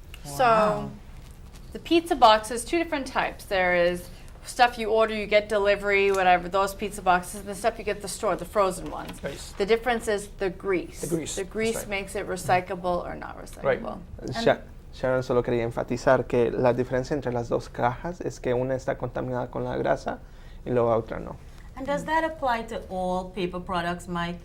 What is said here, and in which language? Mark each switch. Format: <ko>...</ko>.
<en>So, the pizza box is two different types. There is stuff you order, you get delivery, whatever, those pizza boxes, and the stuff you get at the store, the frozen ones. Nice. The difference is the grease. The grease, The grease that's right. makes it recyclable or not recyclable.</en> <es>Sharon solo quería enfatizar que la diferencia entre las dos cajas es que una está contaminada con la grasa y la otra no.</es> <en>And does that apply to all paper products, Mike?</en>